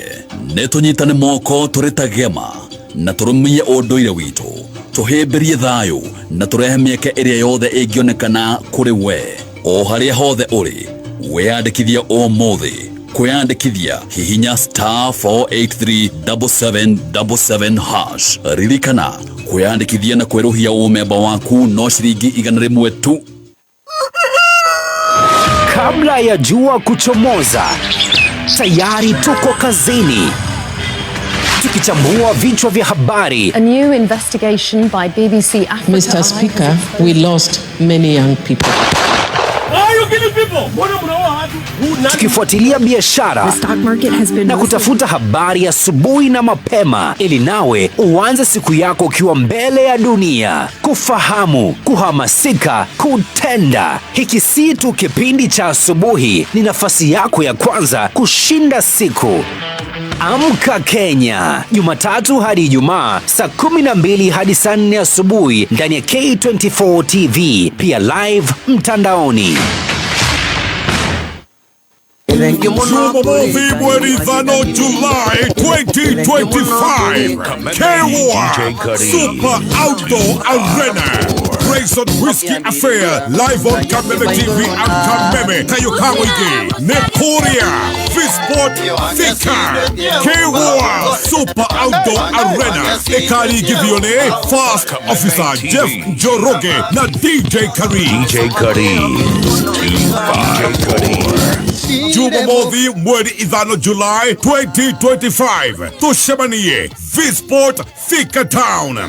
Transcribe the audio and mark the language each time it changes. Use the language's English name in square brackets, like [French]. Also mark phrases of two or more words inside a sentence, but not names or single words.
[Kikuyu] Nĩtũnyitane moko tũrĩ ta Gema na tũrũmie ũndũire witũ, tũhĩmbĩrie thayũ na tũrehe mĩeke ĩrĩa yothe ĩngĩonekana kũrĩ we. O harĩa hothe ũrĩ, wĩyandĩkithia ũmũthĩ. Kwĩyandĩkithia hihinya *4837777#. Ririkana kwĩyandĩkithia na kwerũhia ũmemba waku no ciringi 100 tu. [Swahili] Kabla ya jua kuchomoza, tayari tuko kazini tukichambua vichwa vya habari. [English] A new investigation by BBC Africa. Mr. Speaker, we lost many young people. [Swahili] Tukifuatilia biashara na kutafuta habari asubuhi na mapema ili nawe uanze siku yako ukiwa mbele ya dunia. Kufahamu, kuhamasika, kutenda. Hiki si tu kipindi cha asubuhi, ni nafasi yako ya kwanza kushinda siku. Amka Kenya, Jumatatu hadi Ijumaa saa 12 hadi saa 4 asubuhi ndani ya K24 TV, pia live mtandaoni. Jumamosi mwezi 5 July 2025, K1 Super Outdoor Arena, Grayson Whiskey Affair, [English] live on [Swahili] Kameme TV and Kameme Kayuka Muingi, Nekoria, Visport Thika, K1 Super Outdoor Arena, Ekari Givione, Fast Officer Jeff Joroge, na DJ Karim. Jumamosi mwezi 5 July 2025, tushemanie Visport Thika Town.